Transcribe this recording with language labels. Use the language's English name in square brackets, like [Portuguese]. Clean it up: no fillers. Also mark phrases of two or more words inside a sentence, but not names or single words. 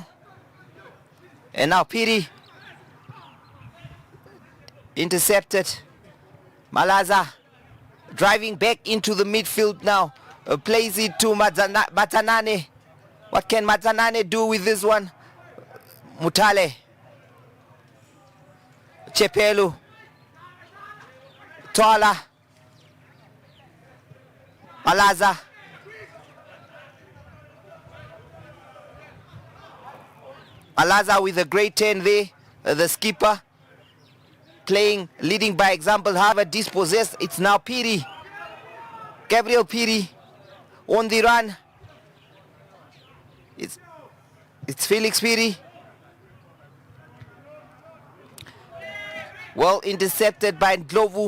[English] And now Piri. Intercepted. Malaza driving back into the midfield now. Plays it to Matanane. What can Matanane do with this one? Mutale. Chepelu. Tola. Malaza. Malaza with a great turn there. The skipper playing, leading by example. However, dispossessed. It's now Piri. Gabriel Piri on the run. It's Felix Piri. Well intercepted by Ndlovu.